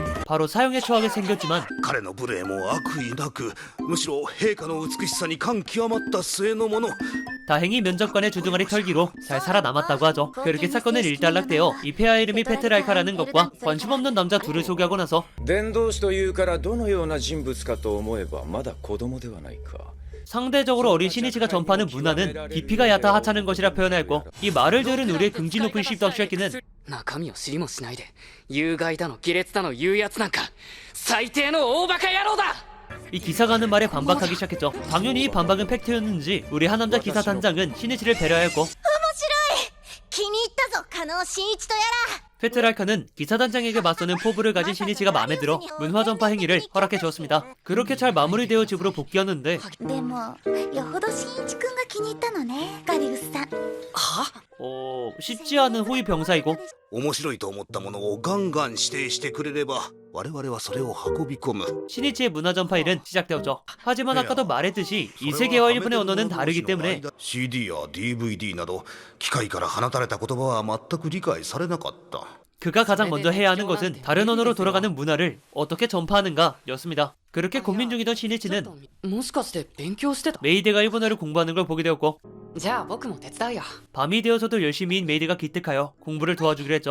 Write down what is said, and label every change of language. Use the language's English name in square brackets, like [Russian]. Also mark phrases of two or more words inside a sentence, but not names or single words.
[Korean] 바로 사형에 처하게 생겼지만 [Japanese] 彼の無礼も悪意なくむしろ陛下の美しさに感極まった末のもの [Korean] 다행히 면접관의 주둥아리 털기로 잘 살아남았다고 하죠. 그렇게 사건은 일단락되어 이 폐하 이름이 페트랄카라는 것과 관심 없는 남자 둘을 소개하고 나서 [Japanese] 伝道師というからどのような人物かと思えばまだ子供ではないか [Korean] 상대적으로 어린 시니치가 전파하는 문화는 깊이가 얕아 하찮은 것이라 표현했고 이 말을 들은 우리의 긍지 높은 씹덕쉐끼는 [Japanese] 中身を知りもしないで有害だの卑劣だの言うやつなんか最低の大バカ野郎だ [Korean] 이 기사가 하는 말에 반박하기 시작했죠. 당연히 이 반박은 팩트였는지 우리 하남자 기사 단장은 시니치를 배려하였고 [Japanese] 気に入ったぞ加納真一とや [Korean] 페트랄카는 기사 단장에게 맞서는 포부를 가진 시니치가 마음에 들어 문화 전파 행위를 허락해 주었습니다. 그렇게 잘 마무리되어 집으로 복귀하는데 [Japanese] らでもよほど真一くんが気に入ったのねガリウスさん [Korean] 쉽지 않은 호위 병사이고 [Japanese] 面白いと思ったものをガンガン指定してくれれば我々はそれを運び込む [Korean] 시니치의 문화 전파 일은 시작되었죠. 하지만 아까도 말했듯이 이 세계와 일본의 언어는 다르기 때문에 [Japanese] CD や DVD など機械から放たれた言葉は全く理解されなかった [Korean] 그가 가장 먼저 해야 하는 것은 다른 언어로 돌아가는 문화를 어떻게 전파하는가 였습니다. 그렇게 고민 중이던 시니치는 [Japanese] もしかして勉強してた [Korean] 메이드가 일본어를 공부하는 걸 보게 되었고 [Japanese] じゃあ僕も手伝うよ [Korean] 밤이 되어서도 열심히인 메이드가 기특하여 공부를 도와주기로 했죠.